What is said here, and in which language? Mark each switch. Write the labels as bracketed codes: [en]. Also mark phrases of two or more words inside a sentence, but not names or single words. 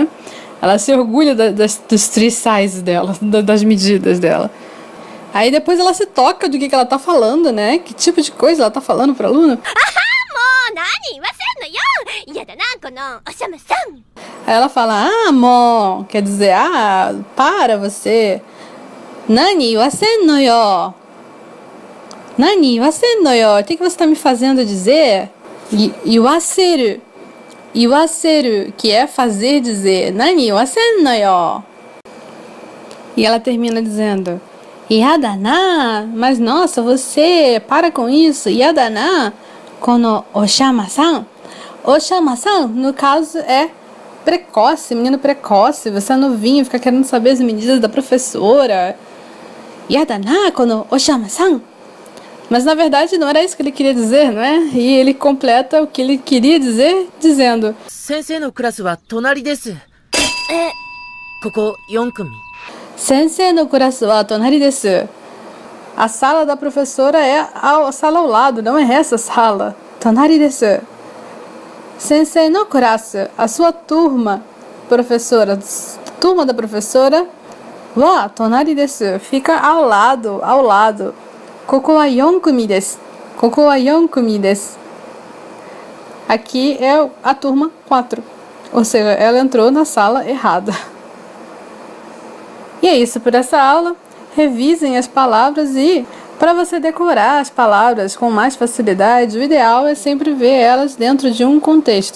[pt] Ela se orgulha dos 3 sizes dela, das medidas dela. Aí depois ela se toca do que ela está falando, né? Que tipo de coisa ela está falando para o aluno? Aí ela fala, mo, quer dizer, para você. [ja] 何言わせんよ？何言わせんよ? [pt] O que você está me fazendo dizer? Iwaseru. Iwaseru, que é fazer dizer. [ja] 何言わせんよ? [pt] E ela termina dizendo, [ja] やだな, [pt] mas nossa, você, para com isso. [ja] やだな、このおしゃまさん. [pt] Oshama-san, no caso, é precoce, menino precoce. Você é novinho, fica querendo saber as medidas da professora. [ja] やだな、このおしゃまさん. [pt] Mas na verdade não era isso que ele queria dizer, não é? E ele completa o que ele queria dizer, dizendo: [ja] 先生のクラスは隣です. ここ4組. 先生のクラスは隣です. [pt] A sala da professora é a sala ao lado, não é essa sala. [ja] 隣です. 先生のクラス, [pt] a sua turma, professora, turma da professora, [ja] は隣です, [pt] fica ao lado. [ja] ここは4組です。ここは4組です. [pt] Aqui é a turma 4. Ou seja, ela entrou na sala errada. E é isso por essa aula. Revisem as palavras e, para você decorar as palavras com mais facilidade, o ideal é sempre ver elas dentro de um contexto.